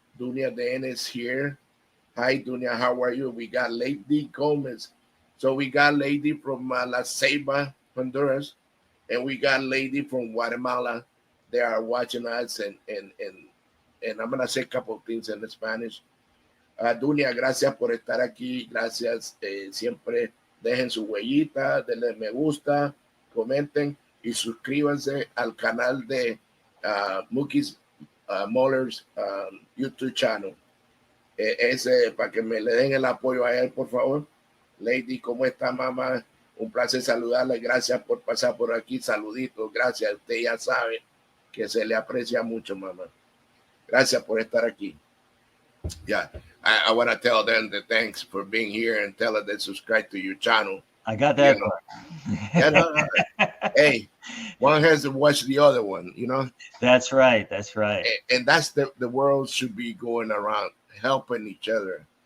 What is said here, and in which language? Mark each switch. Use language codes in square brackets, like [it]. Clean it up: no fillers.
[en] Dunia Dan is here. Hi, Dunia. How are you? We got Lady Gomez. So we got Lady from La Ceiba, Honduras, and we got Lady from Guatemala. They are watching us, and I'm gonna say a couple of things in Spanish. [es] Dunia, gracias por estar aquí. Gracias. Siempre dejen su huellita, denle me gusta, comenten y suscríbanse al canal de Mookie's Muller's YouTube channel. Ese para que me le den el apoyo a él, por favor. Lady, ¿cómo está, mamá? Un placer saludarle. Gracias por pasar por aquí. Saluditos. Gracias. Usted ya sabe que se le aprecia mucho, mamá. Gracias por estar aquí. [en] Yeah, I want to tell them that thanks for being here and tell them that subscribe to your channel. I got that. You know, hey, one has to watch the other one, you know. That's right. That's right. And that's the world should be going around, helping each other,